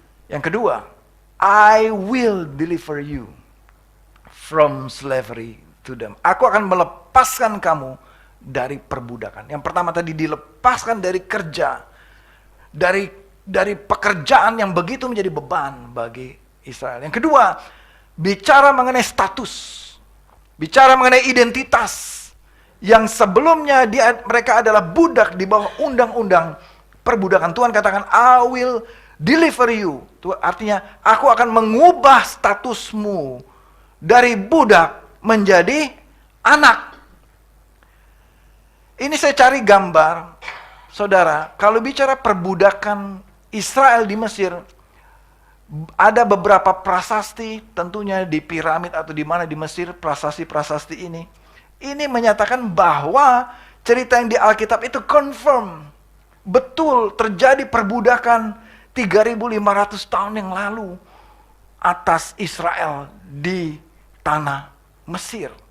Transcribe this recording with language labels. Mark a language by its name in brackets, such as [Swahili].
[Indonesian] Yang kedua, [English] I will deliver you from slavery to them. [Indonesian] Aku akan melepaskan kamu dari perbudakan. Yang pertama tadi dilepaskan dari kerja, dari pekerjaan yang begitu menjadi beban bagi Israel. Yang kedua, bicara mengenai status, bicara mengenai identitas. Yang sebelumnya mereka adalah budak di bawah undang-undang perbudakan. Tuhan katakan, [English] I will deliver you. [Indonesian] Itu artinya, aku akan mengubah statusmu dari budak menjadi anak. Ini saya cari gambar, saudara, kalau bicara perbudakan Israel di Mesir, ada beberapa prasasti, tentunya di piramid atau di mana di Mesir, prasasti-prasasti ini menyatakan bahwa cerita yang di Alkitab itu confirm, betul terjadi perbudakan 3.500 tahun yang lalu atas Israel di tanah Mesir.